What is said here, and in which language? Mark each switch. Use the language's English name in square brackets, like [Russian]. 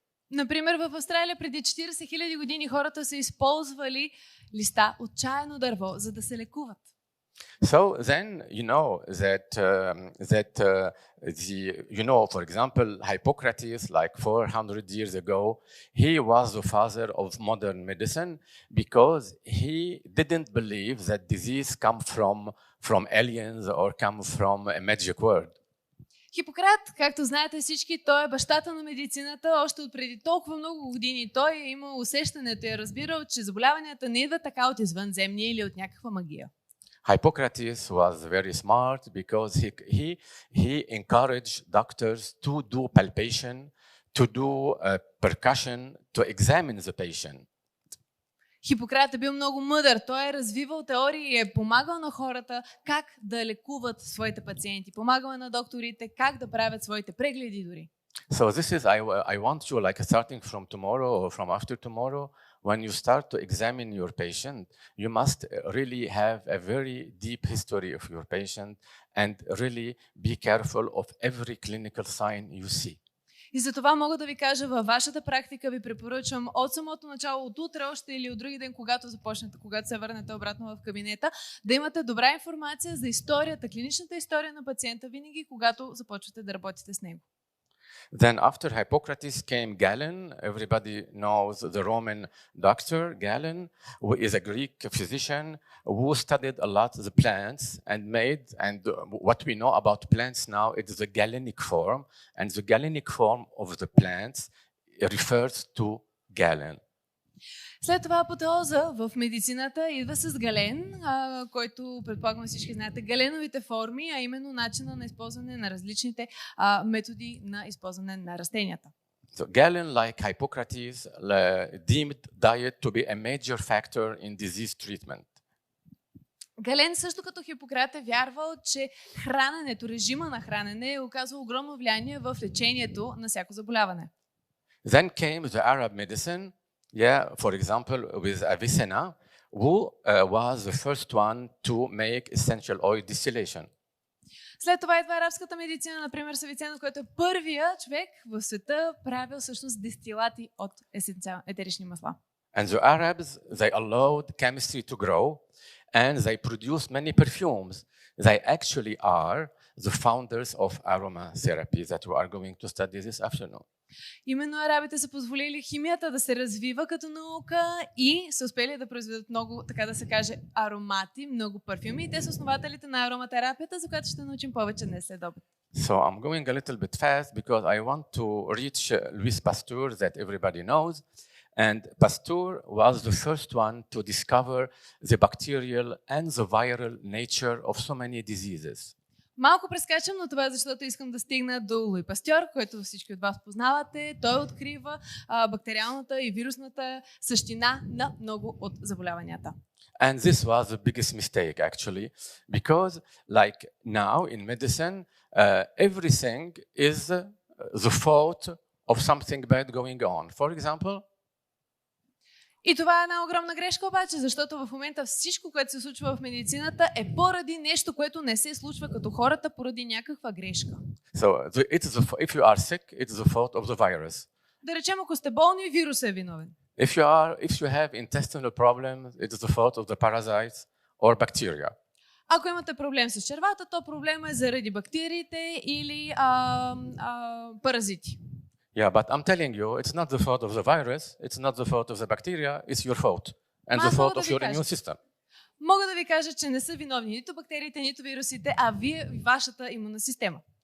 [Bulgarian] например, в Австралия преди 40 000 години хората са използвали листа от чайно дърво, за да се лекуват. [English] So then you know for example, Hippocrates, like 400 years ago, he was the father of modern medicine because he didn't believe that disease come from aliens or come from a magic word. [Bulgarian] Хипократ, както знаете всички, той е бащата на медицината. Още от преди толкова много години той е имал усещането и е разбирал, че заболяванията не идват така от извънземния или от някаква магия. [English] Hippocrates was very smart because he encouraged doctors to do palpation, to do percussion, to examine the patient. [Bulgarian] Хипократ е бил много мъдър. Той е развивал теории и е помагал на хората как да лекуват своите пациенти. Помагал е на докторите как да правят своите прегледи дори. [English] So this is, I want you, like starting from tomorrow or from after tomorrow, when you start to examine your patient, you must really have a very deep history of your patient and really be careful of every clinical sign you see. [Bulgarian] И за това мога да ви кажа, във вашата практика ви препоръчвам от самото начало, от утре още или от други ден, когато започнете, когато се върнете обратно в кабинета, да имате добра информация за историята, клиничната история на пациента винаги, когато започвате да работите с него. [English] Then after Hippocrates came Galen. Everybody knows the Roman doctor, Galen, who is a Greek physician who studied a lot the plants and made, and what we know about plants now, it is the Galenic form, and the Galenic form of the plants refers to Galen. [Bulgarian] След това апотеоза в медицината идва с Гален, който предполагам всички знаете, галеновите форми, а именно начина на използване на различните методи на използване на растенията. [English] So Galen, like Hippocrates, deemed diet to be a major factor in disease treatment. [Bulgarian] Гален също като Хипократ е вярвал, че храненето, режима на хранене е оказал огромно влияние в лечението на всяко заболяване. [English] Then came the Arab medicine. Yeah, for example, with Avicenna, who was the first one to make essential oil distillation. [Bulgarian] След това идва арабската медицина, например, с Авиценна, който е първия човек в света правил всъщност дестилати от етерични масла. [English] And the Arabs, they allowed chemistry to grow, and they produced many perfumes. They actually are the founders of aromatherapy that we are going to study this afternoon. [Bulgarian] Именно арабите са позволили химията да се развива като наука и са успели да произведат много, така да се каже, аромати, много парфюми. И те са основателите на ароматерапията, за която ще научим повече днес след обед. [English] So I'm going a little bit fast because I want to reach Louis Pasteur that everybody knows. And Pasteur was the first one to discover the bacterial and the viral nature of so many diseases. [Bulgarian] Малко прескачам, но това е защото искам да стигна до Луи Пастьор, който всички от вас познавате. Той открива бактериалната и вирусната същина на много от заболяванията. [English] And this was the biggest mistake actually, because like now in medicine, everything is the fault of something bad going on. For example, [Bulgarian] и това е една огромна грешка обаче, защото в момента всичко, което се случва в медицината е поради нещо, което не се случва като хората, поради някаква грешка. [English] So if you are sick, it's the fault of the virus. [Bulgarian] Да речем, ако сте болни, вирусът е виновен. [English] If you have intestinal problems, it is the fault of the parasites or bacteria. [Bulgarian] Ако имате проблем с червата, то проблема е заради бактериите или паразити. [English] Yeah, but I'm telling you, it's not the fault of the virus, it's not the fault of the bacteria, it's your fault. And the fault of your immune system. [Bulgarian] Мога да ви кажа, че не са виновни нито бактериите, нито вирусите, а вашата имунна система.